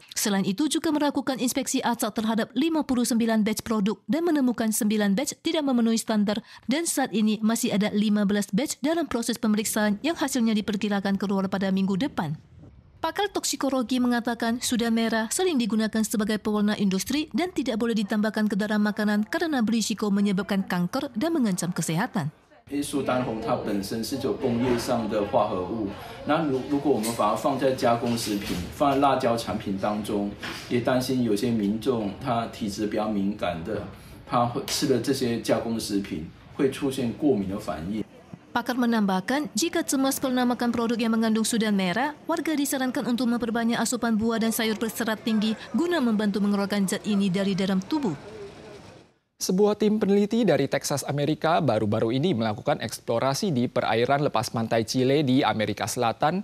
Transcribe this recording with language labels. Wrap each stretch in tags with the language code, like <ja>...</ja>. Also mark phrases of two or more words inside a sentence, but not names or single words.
<id>Selain itu juga melakukan inspeksi acak terhadap 59 batch produk dan menemukan 9 batch tidak memenuhi standar dan saat ini masih ada 15 batch dalam proses pemeriksaan yang hasilnya diperkirakan keluar pada minggu depan. Pakar toksikologi mengatakan sudan merah sering digunakan sebagai pewarna industri dan tidak boleh ditambahkan ke dalam makanan karena berisiko menyebabkan kanker dan mengancam kesehatan.</id> <zh>苏丹红它本身是有工业上的化合物，那如果我们把它放在加工食品、放在辣椒产品当中，也担心有些民众他体质比较敏感的，他吃了这些加工食品会出现过敏的反应。</zh> <id>Pakar menambahkan, jika cemas pernah makan produk yang mengandung sudan merah, warga disarankan untuk memperbanyak asupan buah dan sayur berserat tinggi guna membantu mengeluarkan zat ini dari dalam tubuh. Sebuah tim peneliti dari Texas, Amerika baru-baru ini melakukan eksplorasi di perairan lepas pantai Chile di Amerika Selatan.</id>